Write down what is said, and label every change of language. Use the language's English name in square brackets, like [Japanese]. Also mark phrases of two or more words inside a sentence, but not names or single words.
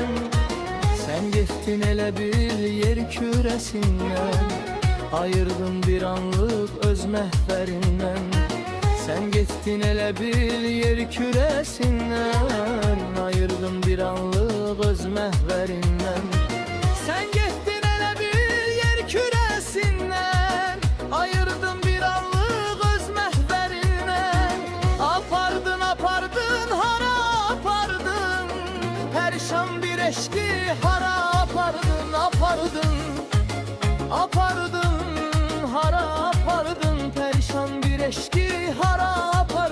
[Turkish] Sen gittin ele bir yer küresinden, ayırdın bir anlık öz mehverinden. Sen gittin ele bir yer küresinden, ayırdın bir anlık öz mehverinden. Sen gittin ele bir yer küresinden, ayırdın bir anlık öz mehverinden. [Azerbaijani] Apardın apardın hara apardın, perişan bir eşki hara apardın. Apardın apardın hara apardın, perişan bir eşki hara apardın.